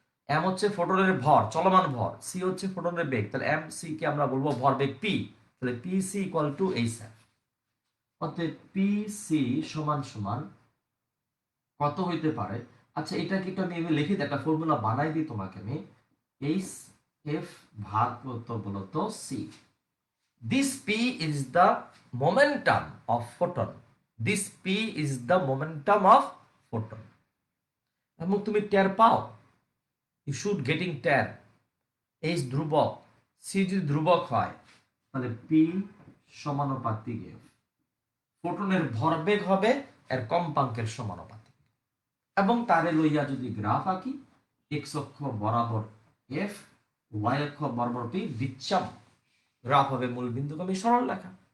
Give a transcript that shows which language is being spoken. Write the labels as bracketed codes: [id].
[bn] M হচ্ছে ফোটনের ভর, চলমান ভর, সি হচ্ছে ফোটনের বেগ। তাহলে এম সি কে আমরা বলবো ভরবেগ পি। তাহলে P C equal to H F. অতএব পি সি সমান সমান কত হইতে পারে? আচ্ছা, এটা কি একটু আমি লিখে দিই, একটা ফর্মুলা বানাই দিই তোমাকে আমি। এইচ এফ ভাগ কত বলতো? C. [en] This P is the momentum of photon. This P is the momentum of photon. [bn] এবং তুমি টের পাও, [en] you should getting [bn] টের। H ধ্রুবক, C যদি ধ্রুবক হয়, তাহলে P সমানুপাতিক F। ফোটনের ভরবেগ হবে এর কম্পাঙ্কের সমানুপাতিক। এবং তারে লইয়া যদি গ্রাফ আঁকি, এক্স অক্ষ বরাবর F, Y অক্ষ বরাবর P, বিচ্ছাম গ্রাফ হবে মূল বিন্দুগামী সরল রেখা।